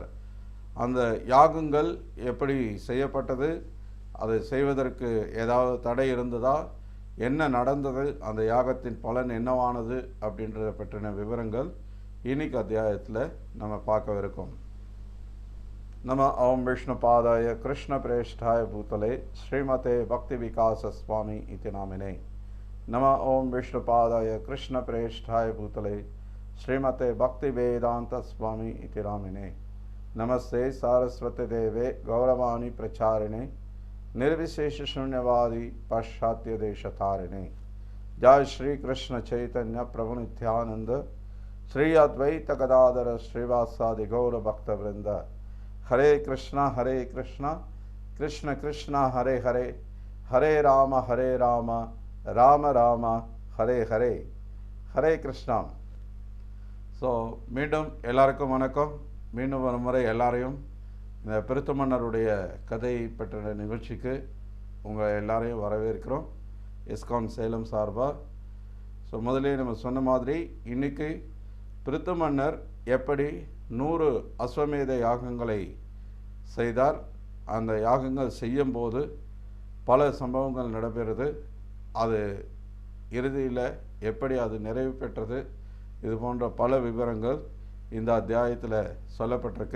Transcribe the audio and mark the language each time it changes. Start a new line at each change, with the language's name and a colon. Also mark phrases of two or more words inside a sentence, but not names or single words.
Tamil: அந்த யாகங்கள் எப்படி செய்யப்பட்டது, அதை செய்வதற்கு ஏதாவது தடை இருந்ததா, என்ன நடந்தது, அந்த யாகத்தின் பலன் என்னவானது அப்படின்றத பற்றின விவரங்கள் இன்னைக்கு அத்தியாயத்தில் நம்ம பார்க்கவிருக்கோம்.
Sanskrit: नम ओम् विष्णु पादाय कृष्ण प्रेष्ठाय भूतले श्रीमते भक्ति विकास स्वामी इति नामिने. नम ओम् विष्णु पादाय कृष्ण प्रेष्ठाय भूतले श्रीमते भक्ति वेदान्त स्वामी इति नामिने. नमस्ते सारस्वति देवे गौरवाणी प्रचारिणे निर्विशेष शून्यवादी पाश्चात्य देश तारिणे. जय श्री कृष्ण चैतन्य प्रभु नित्यानंद श्री अद्वैत गदाधर श्रीवासादि गौर भक्त वृंद. हरे कृष्णा कृष्ण कृष्ण हरे हरे, हरे राम राम राम हरे हरे, हरे कृष्णा.
Tamil: மீண்டும் எல்லாருக்கும் வணக்கம். மீண்டும் ஒரு முறை எல்லாரையும் இந்த பிருத்து மன்னருடைய கதையை பற்றின நிகழ்ச்சிக்கு உங்கள் எல்லாரையும் வரவேற்கிறோம் இஸ்கான் சேலம் சார்பாக. முதலே நம்ம சொன்ன மாதிரி இன்றைக்கி பிருத்து மன்னர் எப்படி 100 அஸ்வமேத யாகங்களை செய்தார், அந்த யாகங்கள் செய்யும்போது பல சம்பவங்கள் நடைபெறுது, அது இறுதியில் எப்படி அது நிறைவு பெற்றது, இது போன்ற பல விவரங்கள் இந்த அத்தியாயத்தில் சொல்லப்பட்டிருக்கு.